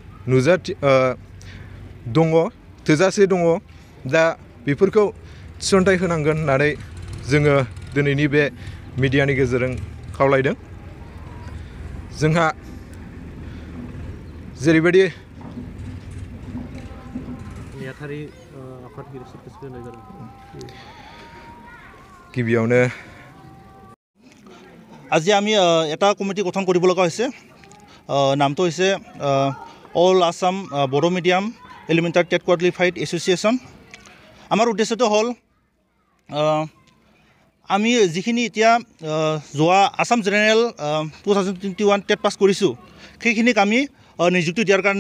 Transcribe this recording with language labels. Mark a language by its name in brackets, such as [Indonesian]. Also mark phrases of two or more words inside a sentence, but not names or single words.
[Bodo] दङ थोजासे दङ दा बेफोरखौ थिसनथाइ होनांगोन होननानै जोङो दिनैनि बे मिडियानि गेजेरजों खावलायदों जोंहा जेरैबायदि गिबियावनो [Assamese] আজি আমি এটা কমিটি গঠন কৰিব লগা হৈছে নামটো হৈছে অল আসাম বড়ো মিডিয়াম এলিমেণ্টাৰী টেট কোৱালিফাইড এছ'চিয়েশ্যন আমাৰ উদ্দেশ্যটো হ'ল আমি যিখিনি এতিয়া যোৱা আসাম জেনেৰেল 2021 টেট পাছ কৰিছোঁ সেইখিনিক আমি নিযুক্তি দিয়াৰ কাৰণে